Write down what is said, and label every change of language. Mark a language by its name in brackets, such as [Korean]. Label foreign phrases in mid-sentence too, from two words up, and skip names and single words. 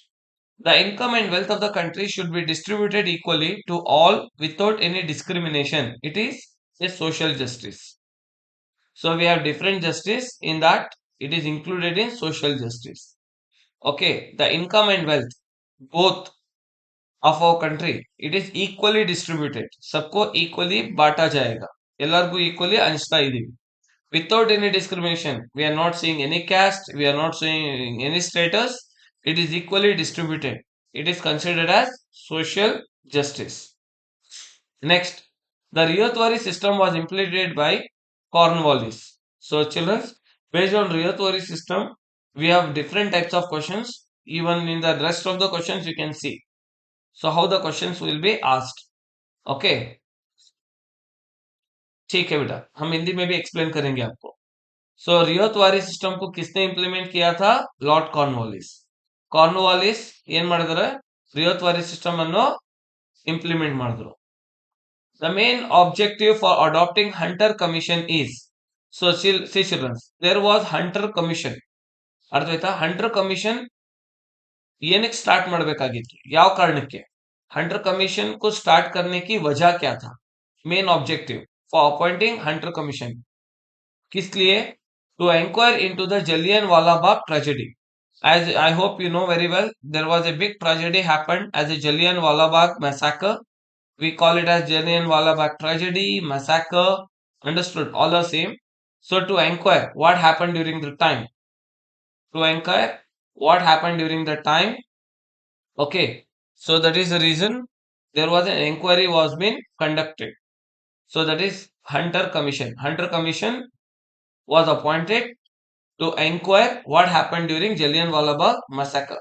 [English] The income and wealth of the country should be distributed equally to all without any discrimination. It is a social justice. So we have different justice in that it is included in social justice. Okay, the income and wealth both of our country it is equally distributed. [Hindi] सबको equally बांटा जाएगा. [Kannada] ಎಲ್ಲರಿಗೂ equally ಹಂಚ್ತಾ ಇದೀವಿ. [English] Without any discrimination. We are not seeing any caste, we are not seeing any status. It is equally distributed. It is considered as social justice. Next, the Ryotwari system was implemented by Cornwallis. So, children, based on Ryotwari system, we have different types of questions. Even in the rest of the questions, you can see. So, how the questions will be asked. [Hindi] Okay, ठीक है बेटा हम हिंदी में भी एक्सप्लेन करेंगे आपको सो [English] Ryotwari system [Hindi] को किसने इंप्लीमेंट किया था लॉर्ड कॉर्नवालिस कॉर्नवालिस [Kannada] ಏನ್ ಮಾಡಿದಾರೆ ರಿಯೋತ್ವಾರಿ ಸಿಸ್ಟಮ್ ಅನ್ನು ಇಂಪ್ಲಿಮೆಂಟ್ ಮಾಡಿದ್ರು [English] the main objective for adopting hunter commission is so see children there was hunter commission [Kannada] ಅರ್ಥ ಆಯ್ತಾ [Hindi] hunter commission [Kannada] ಏನಕ್ಕೆ ಸ್ಟಾರ್ಟ್ ಮಾಡಬೇಕಾಗಿತ್ತು ಯಾವ ಕಾರಣಕ್ಕೆ [Hindi] हंटर कमीशन को स्टार्ट करने की वजह क्या था [English] main objective for appointing Hunter Commission [Hindi] किस लिए [English] टू enquire into the Jallianwala Bagh tragedy as I hope you know very well there was a big tragedy happened as a Jallianwala Bagh massacre we call it as Jallianwala Bagh tragedy massacre understood all the same so to enquire what happened during the time to enquire what happened during the time okay so that is the reason there was an inquiry was been conducted so that is hunter commission was appointed to inquire what happened during Jallianwala Bagh massacre.